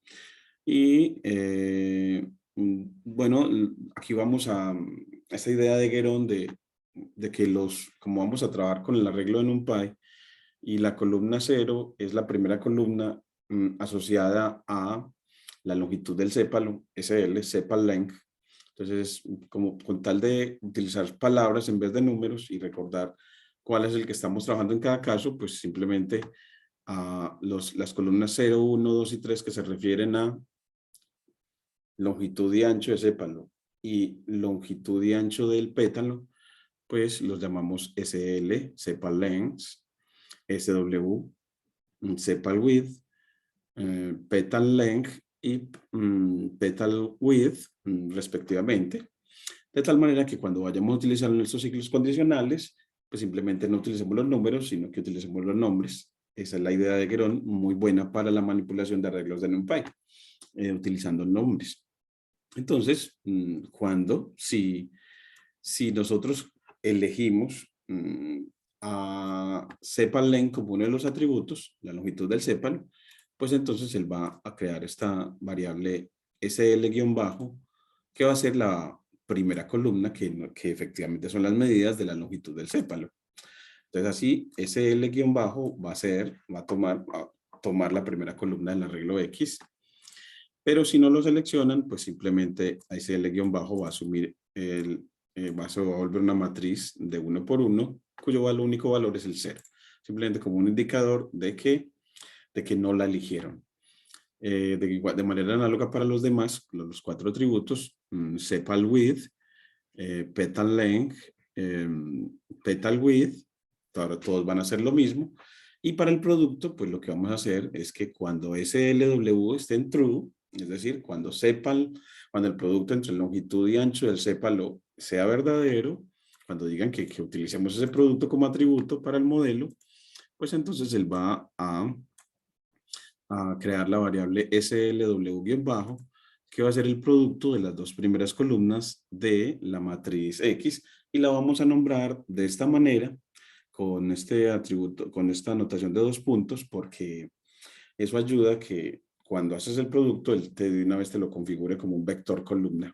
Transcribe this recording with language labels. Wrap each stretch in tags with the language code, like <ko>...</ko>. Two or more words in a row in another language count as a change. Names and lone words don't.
<es>Y bueno, aquí vamos a esta idea de Guerón de que como vamos a trabajar con el arreglo de NumPy y la columna 0 es la primera columna asociada a la longitud del sépalo,</es> <en>SL, sepal length.</en> <es>Entonces, como con tal de utilizar palabras en vez de números y recordar cuál es el que estamos trabajando en cada caso, pues simplemente las columnas 0, 1, 2 y 3 que se refieren a longitud y ancho de sépalo y longitud y ancho del pétalo, pues los llamamos SL,</es> <en>sepal length,</en> <es>SW,</es> <en>sepal width, petal length</en> <es>y</es> <en>petal width,</en> <es>respectivamente. De tal manera que cuando vayamos a utilizar nuestros ciclos condicionales, pues simplemente no utilicemos los números, sino que utilicemos los nombres. Esa es la idea de Guerón, muy buena para la manipulación de arreglos de NumPy, utilizando nombres. Entonces, si nosotros elegimos a</es> <en>sepal length</en> <es>como uno de los atributos, la longitud del sepal, pues entonces él va a crear esta variable SL-bajo, que va a ser la primera columna que efectivamente son las medidas de la longitud del sépalo. Entonces así, SL-bajo va a tomar la primera columna del arreglo X, pero si no lo seleccionan, pues simplemente SL-bajo va a asumir va a volver una matriz de 1 por 1, cuyo único valor es el 0. Simplemente como un indicador de que no la eligieron. De manera análoga para los demás, los 4 atributos,</es> <en>sepal width, petal length, petal width,</en> <es>todos van a ser lo mismo. Y para el producto, pues lo que vamos a hacer es que cuando SLW esté en true, es decir, cuando el producto entre longitud y ancho del sépalo sea verdadero, cuando digan que utilicemos ese producto como atributo para el modelo, pues entonces él va a crear la variable SLW-bajo, que va a ser el producto de las dos primeras columnas de la matriz X, y la vamos a nombrar de esta manera, con este atributo, con esta anotación de 2 puntos, porque eso ayuda a que cuando haces el producto, él de una vez te lo configure como un vector columna.</es>